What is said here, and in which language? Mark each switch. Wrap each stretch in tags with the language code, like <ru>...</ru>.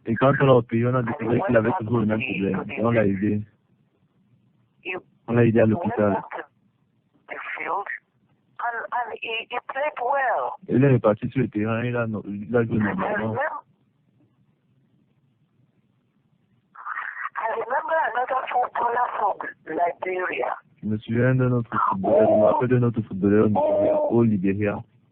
<fr>Et quand on l'a opéré, on a découvert qu'il avait toujours le même problème. Et on l'a aidé. On l'a aidé à l'hôpital.</fr> <en>And he played well.</en> <fr>Il est reparti sur le terrain, il a joué normalement.</fr> <en>I remember another footballer from Liberia.</en> <fr>Je me souviens de notre footballeur, je me rappelle de notre footballeur au Libéria.</fr>